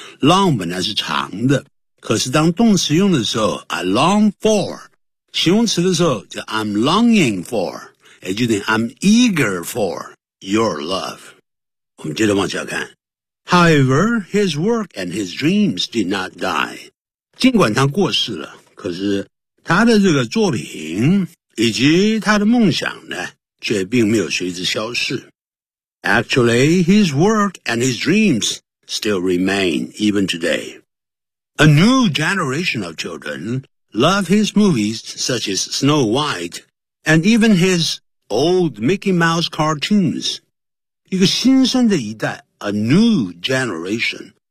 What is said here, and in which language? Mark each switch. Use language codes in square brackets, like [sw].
[zh] Long 本来是长的，可是当动词用的时候 ， [en] I long for. [zh] 形容词的时候就 [en] I'm longing for, [zh] 也就等于 [en] I'm eager for. Your love. [zh] 我们接着往下看。 [en] However, his work and his dreams did not die. [zh] 尽管他过世了可是他的这个作品以及他的梦想呢却并没有随之消失。 [en] Actually, his work and his dreams still remain even today. A new generation of children love his movies such as Snow White and even his... Old Mickey Mouse cartoons. [zh] 一个新生的一代 [en] a new generation.